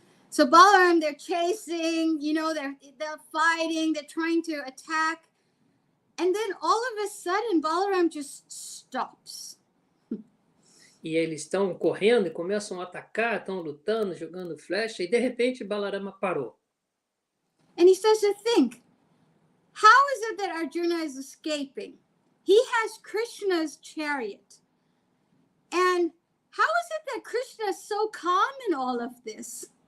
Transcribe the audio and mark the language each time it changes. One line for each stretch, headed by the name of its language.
English: So Balaram, they're chasing, they're fighting, they're trying to attack. And then all of a sudden, Balaram just stops.
Portuguese: E eles estão correndo e começam a atacar, estão lutando, jogando flecha, e de repente Balarama parou.
English: And he starts to think, how is it that Arjuna is escaping? He has Krishna's chariot. And how is it that Krishna is so calm in all of this?